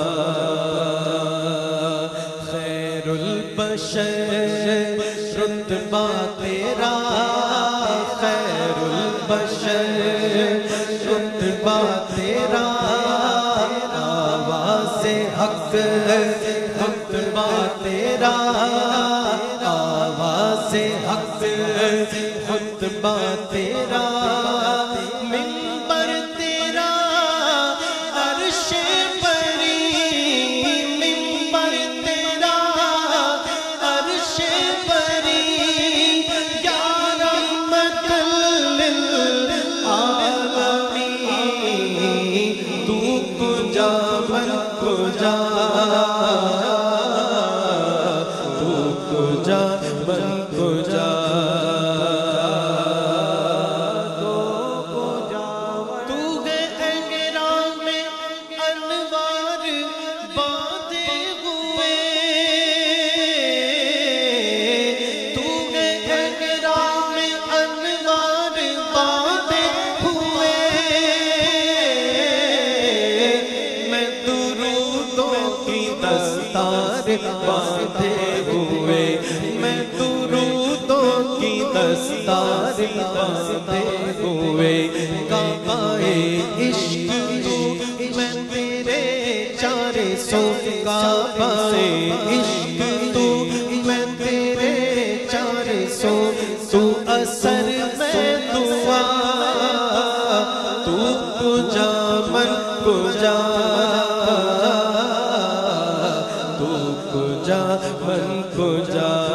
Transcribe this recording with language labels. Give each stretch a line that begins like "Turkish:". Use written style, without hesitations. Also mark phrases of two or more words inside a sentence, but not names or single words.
Urdu: خیرالبشر رتبہ تیرا، خیرالبشر رتبہ تیرا، آوازِ حق رتبہ تیرا، آوازِ حق رتبہ تیرا. منبر تیرا عرشِ پری، منبر تیرا عرشِ پری,
Arabic: يا رحمة للعالمين.
Persian: تو کجا من کجا، تو کجا من کجا,
Urdu: تو ہے احرام میں انوار باندھے ہوئے، تو ہے احرام میں انوار باندھے ہوئے. میں درودوں کی دستار باندھے ہوئے، میں درودوں کی دستار باندھے ہوئے. کعبۂ عشق تو میں تیرے چارے سو، کعبۂ عشق تو میں تیرے چارے سو. تو اثر میں دعا,
Persian: تو کجا من کجا، تو کجا من کجا.